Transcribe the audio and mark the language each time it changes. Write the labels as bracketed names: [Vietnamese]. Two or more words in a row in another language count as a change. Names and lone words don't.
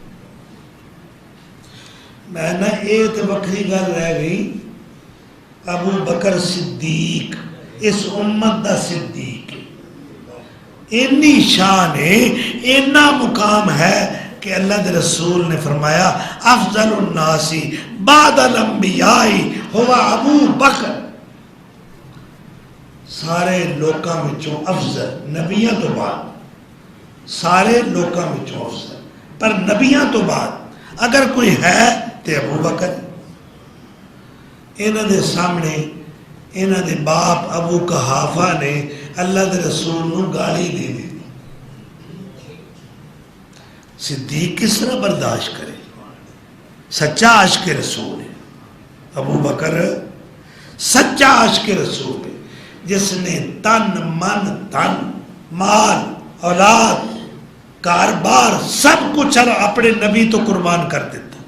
[Punjabi] میں نہ یہ تو وکری گل رہ گئی، ابو بکر صدیق اس امت دا صدیق، اتنی شان ہے، اتنا مقام ہے کہ اللہ دے رسول نے فرمایا [Arabic] افضل الناس بعد الانبیاء ہوا ابو بکر، [Punjabi] سارے لوکاں وچوں افضل، نبیاں تو بعد سارے لوکاں وچوں افضل، پر نبیاں تو بعد اگر کوئی ہے تے ابو بکر۔ انہاں دے سامنے انہاں دے باپ ابو قحافہ نے اللہ دے رسول نو گالی دے دی، صدیق کس طرح برداشت کرے؟ سچا عاشق رسول ہے ابو بکر، سچا عاشق رسول ہے، جس نے تن من دھن مال اولاد کاروبار سب کچھ اپنے نبی تو قربان کر دیتا۔